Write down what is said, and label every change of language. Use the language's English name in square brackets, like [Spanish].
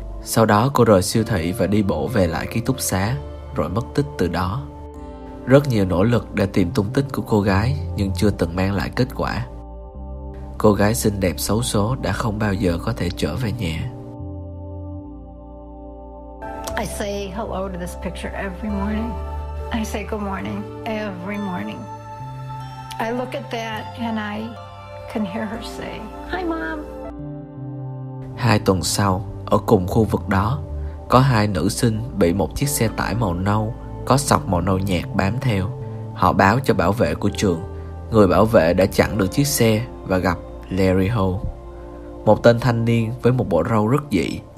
[Vietnamese] Sau đó cô rời siêu thị và đi bộ về lại ký túc xá, rồi mất tích từ đó. Rất nhiều nỗ lực để tìm tung tích của cô gái nhưng chưa từng mang lại kết quả. Cô gái xinh đẹp xấu số đã không bao giờ có thể trở về nhà. [English] I say hello to this picture every morning. I say good morning every morning. I look at that and I can hear her say, "Hi mom." [Vietnamese] Hai tuần sau, ở cùng khu vực đó, có hai nữ sinh bị một chiếc xe tải màu nâu có sọc màu nâu nhạt bám theo. Họ báo cho bảo vệ của trường. Người bảo vệ đã chặn được chiếc xe và gặp Larry Hull, một tên thanh niên với một bộ râu rất dị.